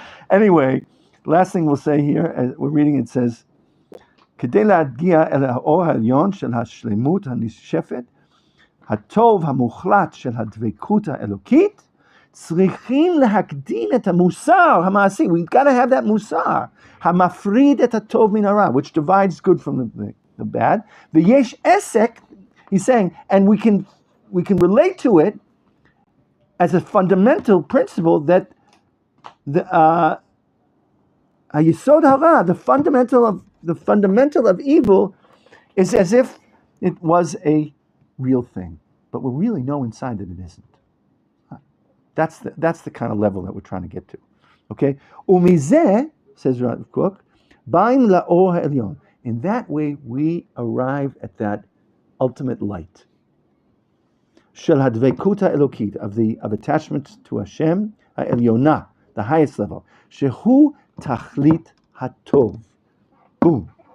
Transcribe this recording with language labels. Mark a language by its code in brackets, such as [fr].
[en] Anyway, last thing we'll say here, as we're reading, it says, [he] כדי להגיע אל האור העליון של השלמות הנשפת, הטוב המוחלט של הדבקות האלוקית, צריכים להקדים את המוסר המעשי. [en] We've got to have that musar. [he] המפריד את הטוב מן הרע, [en] which divides good from the bad. [he] ויש עסק, [en] he's saying, and we can relate to it as a fundamental principle that the [he] היסוד הרע, [en] the fundamental of evil, is as if it was a real thing, but we really know inside that it isn't. That's the kind of level that we're trying to get to. Okay? [he] ומזה, says Rav Kook, באים לאור העליון. [en] In that way, we arrive at that ultimate light. [he] של הדבקות האלוקית, [en] of attachment to Hashem, [he] העליונה, [en] the highest level. [he] שהוא תכלית הטוב. Boom.